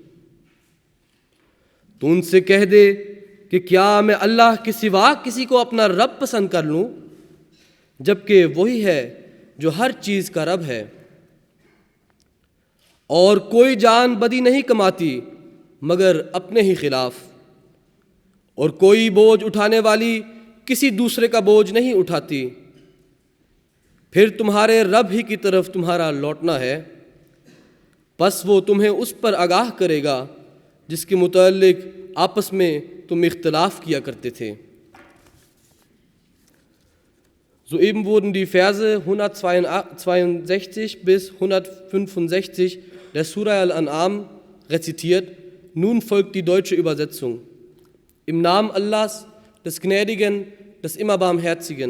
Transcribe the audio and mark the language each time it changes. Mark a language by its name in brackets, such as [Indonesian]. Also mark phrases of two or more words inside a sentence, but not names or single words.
[Urdu] تو ان سے کہہ دے کہ کیا میں اللہ کے سوا کسی کو اپنا رب پسند کر لوں، جبکہ وہی ہے جو ہر چیز کا رب ہے، اور کوئی جان بدی نہیں کماتی مگر اپنے ہی خلاف، اور کوئی بوجھ اٹھانے والی کسی دوسرے کا بوجھ نہیں اٹھاتی۔ پھر تمہارے رب ہی کی طرف تمہارا لوٹنا ہے، پس وہ تمہیں اس پر آگاہ کرے گا جس کے متعلق آپس میں تم اختلاف کیا کرتے تھے۔ [German] Soeben wurden die Verse 162 bis 165 der Surah Al-An'am rezitiert. Nun folgt die deutsche Übersetzung. Im Namen Allahs, des Gnädigen, des immer Barmherzigen.